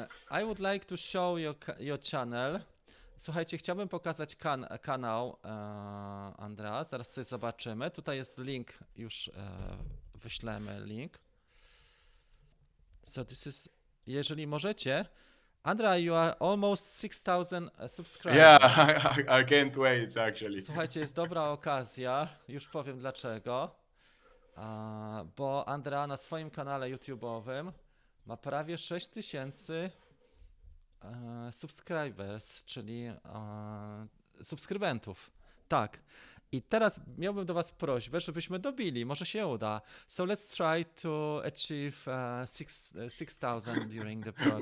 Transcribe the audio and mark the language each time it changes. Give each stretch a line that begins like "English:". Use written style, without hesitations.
English: I would like to show your channel.
Polish: Słuchajcie, chciałbym pokazać kanał Andrea. Zaraz sobie zobaczymy. Tutaj jest link, już wyślemy link.
English: So this is,
Polish: jeżeli możecie.
English: Andrea, you are almost 6,000 subscribers. Yeah, I can't wait actually.
Polish: Słuchajcie, jest dobra okazja. Już powiem dlaczego. Bo Andrea na swoim kanale YouTube'owym ma prawie 6,000 subscribers, czyli subskrybentów. Tak. I teraz miałbym do was prośbę, żebyśmy dobili. Może się uda.
English: So let's try to achieve 6,000 during the program.